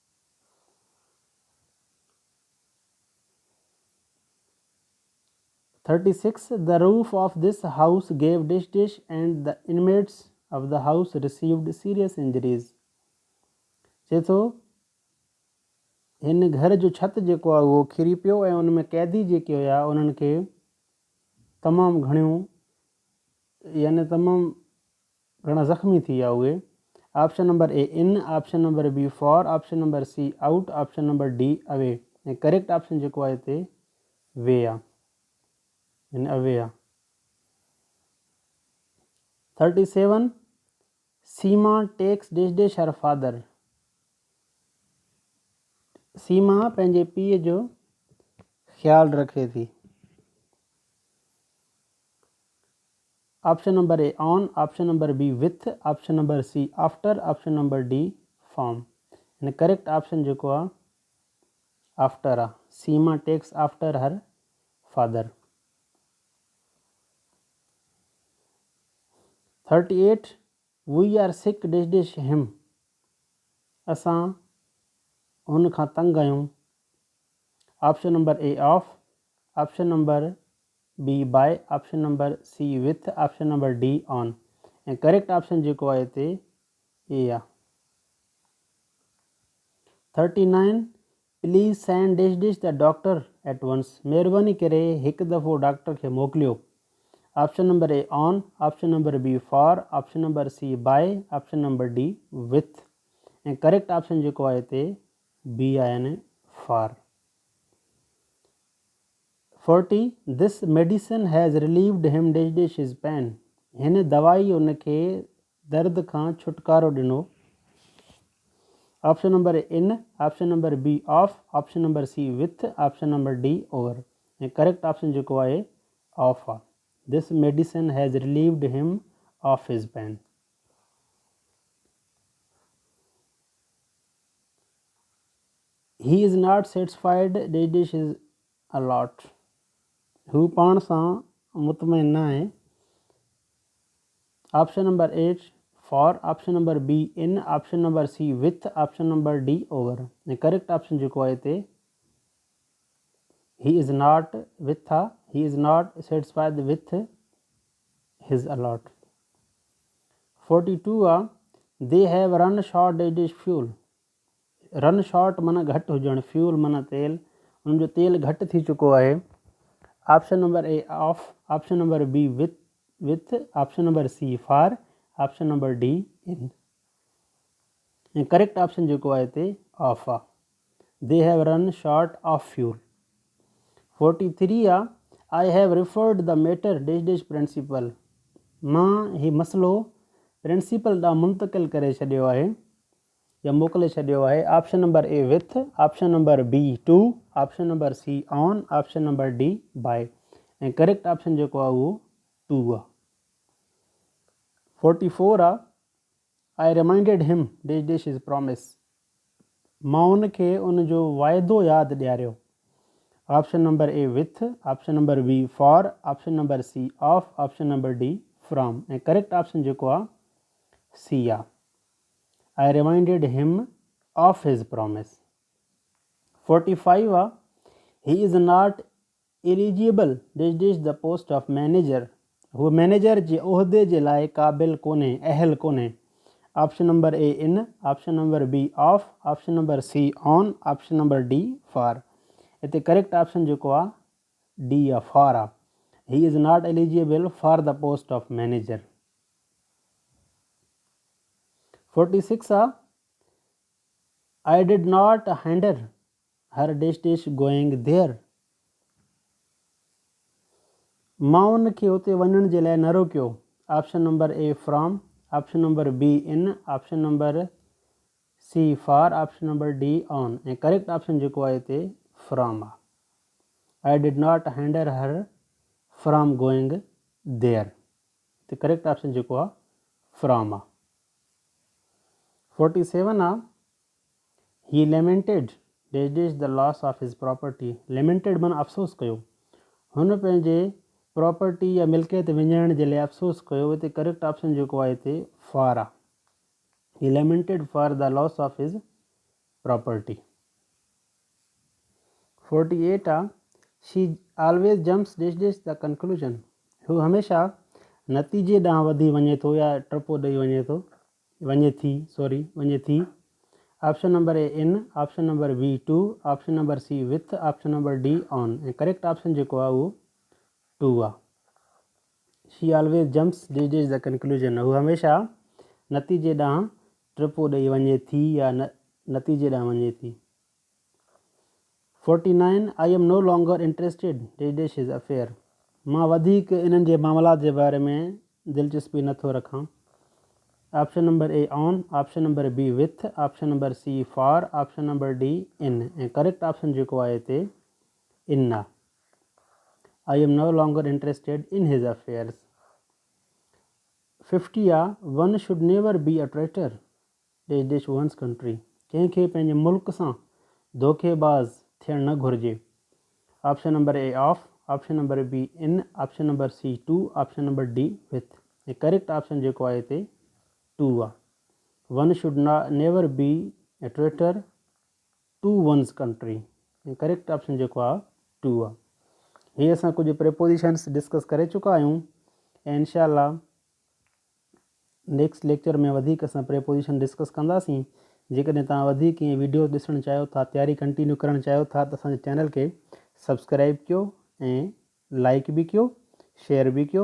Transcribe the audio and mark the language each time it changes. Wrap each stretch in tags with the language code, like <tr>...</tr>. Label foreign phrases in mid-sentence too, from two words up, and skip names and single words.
<en>36 the roof of this house gave dish and the inmates of the house received serious injuries</en> <sd>चए थो हिन घर जो छत जेको आहे उहो किरी पियो ऐं उन में क़ैदी जेके हुया उन्हनि खे तमामु घणियूं यानी तमामु घणा ज़ख़्मी थी विया उहे</sd> <en>option number A in option number B for option number C out option number D away</en> <sd>ऐं</sd> <en>correct option</en> <sd>जेको आहे हिते वे आहे यानी अवे आहे</sd> <en>37 Seema takes dish her father</en> <sd>सीमा पंहिंजे पीउ जो ख़्यालु रखे थी</sd> <en>option number A on option number B with option number C after option number D form यानी correct option</en> <sd>जेको आहे</sd> <en>आफ्टर आहे Seema takes after her father 38 we are sick dish him</en> <sd>असां हुन खां तंग आहियूं</sd> <en>option number A of option number B by option number C with option number D on ऐं correct option</en> <sd>जेको आहे हिते ए आहे</sd> <en>39 please send dish the doctor at once</en> <sd>महिरबानी करे हिकु दफ़ो डॉक्टर खे मोकिलियो</sd> <en>option number A on option number B for option number C by option number D with ऐं correct option</en> <sd>जेको आहे हिते बी आहे यानी फॉर</sd> <en>40 this medicine has relieved him dish his pain</en> <sd>हिन दवाई उनखे दर्द खां छुटकारो ॾिनो</sd> <en>option number A in option number B of option number C with option number D over ऐं correct option</en> <sd>जेको आहे ऑफ आहे</sd> <en>this medicine has relieved him of his pain he is not satisfied dish is allot</en> <sd>हू पाण सां मुतमइन न आहे</sd> <en>option number 8 for option number B in option number C with option number D over ऐं correct option</en> <sd>जेको आहे हिते</sd> <en>he is not with he is not satisfied with his allot 42 आहे they have run short dish fuel run short डिश फ्यूल रन शॉर्ट</en> <sd>माना घटि हुजणु फ्यूल माना तेल उन जो तेल घटि थी चुको आहे</sd> <en>option number A of option number B with option number C for option number D in ऐं correct option</en> <sd>जेको आहे हिते ऑफ आहे</sd> <en>they have run short of fuel 43 आहे I have referred the matter dish principal</en> <sd>मां हीउ मसइलो प्रिंसिपल ॾांहुं मुंतक़िल करे छॾियो आहे या मोकिले छॾियो आहे।</sd> <en>Option number A with, option number B to, option number C on, option number D by. ऐं correct option</en> <sd>जेको आहे उहो टू आहे।</sd> <en>44 आहे I reminded him dash dash is promise.</en> <sd>मां उनखे उनजो वाइदो यादि ॾियारियो।</sd> <en>Option number A with, option number B for, option number C of, option number D from.</en> <sd>ऐं</sd> <en>correct option</en> <sd>जेको आहे सी आहे।</sd> <en>I reminded him of his promise. 45 आहे He is not eligible dash dash the post of manager.</en> <sd>हू मैनेजर जे उहिदे जे लाइ क़ाबिल कोन्हे, अहल कोन्हे।</sd> <en>Option number A in, option number B of, option number C on, option number D for.</en> <sd>हिते</sd> <en>correct option</en> <sd>जेको आहे डी आहे, फॉर आहे।</sd> <en>He is not eligible for the post of manager. 46 आहे I did not hinder her dash dash going there.</en> <sd>मां उनखे उते वञण जे लाइ न रोकियो।</sd> <en>Option number A from, option number B in, option number C for, option number D on.</en> <sd>ऐं</sd> <en>correct option</en> <sd>जेको आहे हिते फ्रॉम आहे।</sd> <en>I did not hinder her from going there.</en> <sd>हिते</sd> <en>correct option</en> <sd>जेको आहे फ्रॉम आहे।</sd> <en>47 आहे He lamented dash dash the loss of his property.</en> <sd>लेमेंटेड माना अफ़सोस कयो। हुन पंहिंजे प्रॉपर्टी या मिल्कियत विञाइण जे लाइ अफ़सोस कयो।</sd> <en>हिते correct option</en> <sd>जेको आहे हिते</sd> <en>फॉर आहे। He lamented for the loss of his property. 48 आहे She always jumps dash dash the conclusion.</en> <sd>हू हमेशह नतीजे ॾांहुं वधी वञे थो या टपो ॾेई वञे थी।</sd> <en>Option number A in, option number B to, option number C with, option number D on.</en> <sd>ऐं</sd> <en>correct option</en> <sd>जेको आहे उहो टू आहे।</sd> <en>She always jumps dash dash the conclusion.</en> <sd>हू हमेशह नतीजे ॾांहुं टपो ॾेई वञे थी या नतीजे ॾांहुं वञे थी।</sd> <en>49 I am no longer interested dash dash his affair.</en> <sd>मां वधीक इन्हनि जे मामलात जे बारे में दिलचस्पी नथो रखां।</sd> <en>Option number A on, option number B with, option number C for, option number D in.</en> <sd>ऐं</sd> <en>correct option</en> <sd>जेको आहे हिते इन आहे।</sd> <en>I am no longer interested in his affairs. 50 आहे One should never be a traitor dash dash one's country.</en> <sd>कंहिंखे पंहिंजे मुल्क सां धोखेबाज़ थियणु न घुरिजे।</sd> <en>Option number A of, option number B in, option number C to, option number D with.</en> <sd>ऐं</sd> <en>correct option</en> <sd>जेको आहे हिते टू आहे।</sd> <en>One should never be a traitor to one's country.</en> <sd>ऐं</sd> <en>correct option</en> <sd>जेको आहे टू आहे। हीअ असां कुझु प्रेपोजिशन्स डिस्कस करे चुका आहियूं ऐं इंशाअल्लाह</sd> <en>next lecture</en> <sd>में वधीक असां प्रेपोजिशन डिस्कस कंदासीं। जेकॾहिं तव्हां वधीक ईअं वीडियोस ॾिसणु चाहियो था, तयारी कंटिन्यू करणु चाहियो था त असांजे चैनल खे सब्सक्राइब कयो ऐं लाइक बि कयो, शेयर बि कयो।</sd>